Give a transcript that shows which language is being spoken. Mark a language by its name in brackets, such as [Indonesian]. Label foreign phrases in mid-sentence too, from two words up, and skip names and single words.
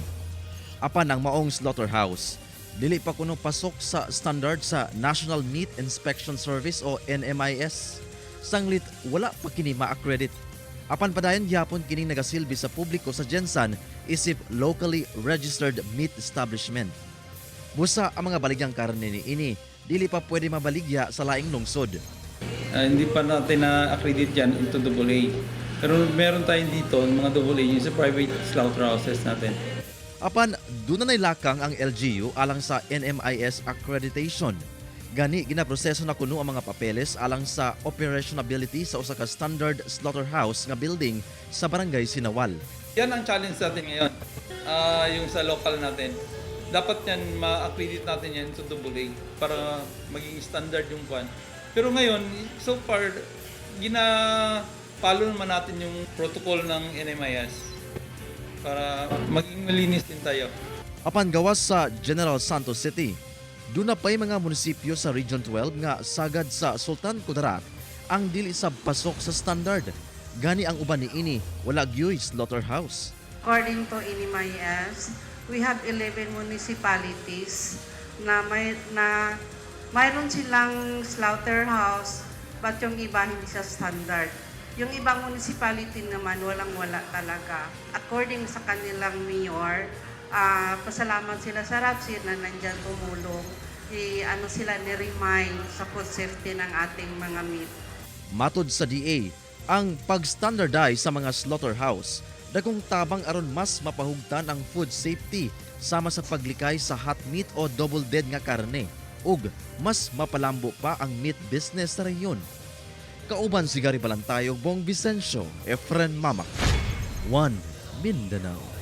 [Cebuano] Apan ang maong slaughterhouse dili pa kuno pasok sa standard sa National Meat Inspection Service o NMIS. Sanglit wala pa kini ma-accredit. Apan padayon gyapon kining nagasilbi sa publiko sa Gensan isip [English] locally registered meat establishment. [Cebuano] Busa ang mga baligyang karne ni ini dili pa pwede mabaligya sa laing lungsod. [Filipino] Hindi pa natin na-accredit yan into AA. Pero meron tayong dito, mga AA, yung sa private slaughterhouses natin. [Cebuano] Apan, doon na lakang ang LGU alang sa NMIS accreditation. Gani, ginaproseso na kuno ang mga papeles alang sa operationability sa usa ka [English] standard slaughterhouse [Cebuano] nga building sa Barangay Sinawal. [Filipino] Yan ang challenge natin ngayon, yung sa local natin. Dapat yan, ma-accredit natin yan into AA para maging standard yung kwan. Pero ngayon, [English] so far, [Filipino] follow naman natin yung protocol ng NMIS para maging malinis din tayo. [Cebuano] Apan gawas sa General Santos City, doon na pa'y mga munisipyo sa Region 12 nga sagad sa Sultan Kudarat ang dili sa pasok sa standard. Gani ang uban ni ini, wala gyoy slaughterhouse. [English] According to NMIS, we have 11 municipalities [Filipino] na mayroon silang slaughterhouse, but yung iba hindi sa standard. Yung ibang municipality naman, walang-wala talaga. According sa kanilang mayor, pasalamat sila sa RAPSIR na nandyan tumulong. Sila ni-remind sa [English] food safety [Filipino] ng ating mga meat. [Cebuano] Matod sa DA, ang pag-standardize sa mga slaughterhouse, dagong tabang aron mas mapahugtan ang [English] food safety [Cebuano] sama sa paglikay sa [English] hot meat [Cebuano] o [English] double dead [Cebuano] nga karne. Ug mas mapalambo pa ang [English] meat business [Cebuano] sa rehiyon. Kauban si Gary Balantayog, Bong Vicencio, Efren Mamak, One Mindanao.